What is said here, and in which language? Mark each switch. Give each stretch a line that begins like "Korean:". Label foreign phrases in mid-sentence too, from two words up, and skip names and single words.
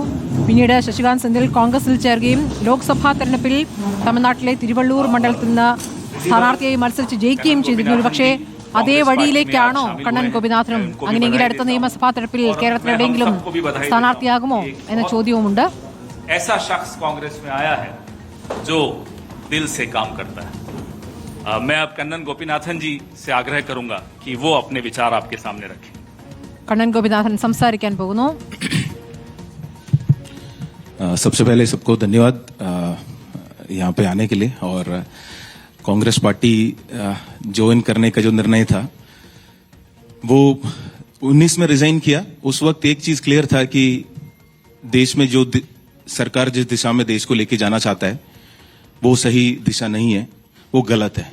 Malayalam: പിന്നീട് ശശികാന്ത് സെന്തിൽ കോൺഗ്രസിൽ ചേർക്കുകയും ലോക്സഭാ തെരഞ്ഞെടുപ്പിൽ തമിഴ്നാട്ടിലെ തിരുവള്ളൂർ മണ്ഡലത്തിൽ നിന്ന് സ്ഥാനാർത്ഥിയായി മത്സരിച്ച് ജയിക്കുകയും ചെയ്തിരുന്നു. പക്ഷേ അതേ വഴിയിലേക്കാണോ കണ്ണൻ ഗോപിനാഥനും? അങ്ങനെയെങ്കിൽ അടുത്ത നിയമസഭാ തെരഞ്ഞെടുപ്പിൽ കേരളത്തിൽ എവിടെയെങ്കിലും സ്ഥാനാർത്ഥിയാകുമോ എന്ന ചോദ്യവുമുണ്ട്.
Hindi: ऐसा शख्स कांग्रेस में आया है जो दिल से काम करता है. मैं अब कन्नन गोपीनाथन जी से आग्रह करूंगा कि वो अपने विचार आपके सामने रखें.
Malayalam: കണ്ണൻ ഗോപിനാഥൻ സംസാരിക്കാൻ പോകുന്നു.
Hindi: सबसे पहले सबको धन्यवाद यहाँ पे आने के लिए. और कांग्रेस
English: party join
Hindi: करने का जो निर्णय था वो 19 में रिजाइन किया. उस वक्त एक चीज क्लियर था कि देश में जो सरकार जिस दिशा में देश को लेके जाना चाहता है वो सही दिशा नहीं है, वो गलत है.